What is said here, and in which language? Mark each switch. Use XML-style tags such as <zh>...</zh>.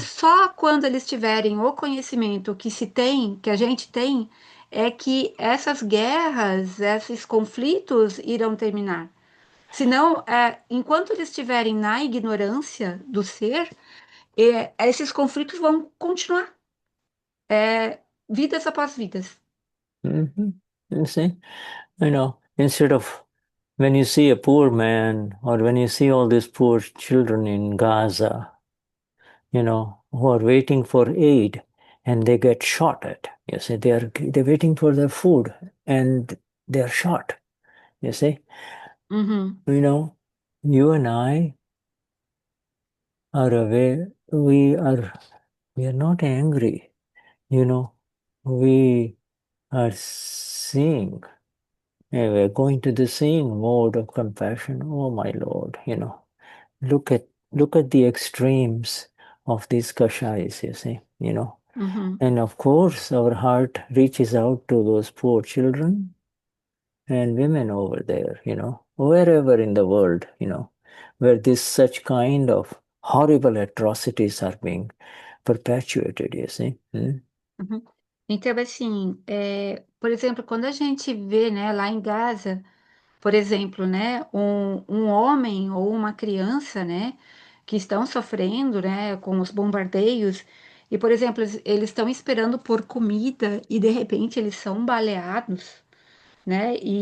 <pt>só quando eles tiverem o conhecimento que se tem, que a gente tem, é que essas guerras, esses conflitos irão terminar. Senão, enquanto eles estiverem na ignorância do ser, esses conflitos vão continuar, vidas após vidas. Mhm.</pt> <en>You see, instead of when you see a poor man or when you see all these poor children in Gaza, who are waiting for aid and they get shot at. You see, they're waiting for their food and they're shot. You see, Uhum, you know, you and I are aware. We are not angry. We are seeing. We're going to the seeing mode of compassion. Oh my Lord, look at look at the extremes of these kashais. You see. uhum, And of course, our heart reaches out to those poor children and women over there, wherever in the world, where this such kind of horrible atrocities are being perpetuated, you see. Hmm? uhum.</en> <pt>Então, assim, por exemplo, quando a gente vê, né, lá em Gaza, por exemplo, né, um homem ou uma criança, né, que estão sofrendo, né, com os bombardeios, e, por exemplo, eles estão esperando por comida e de repente eles são baleados, né,</pt>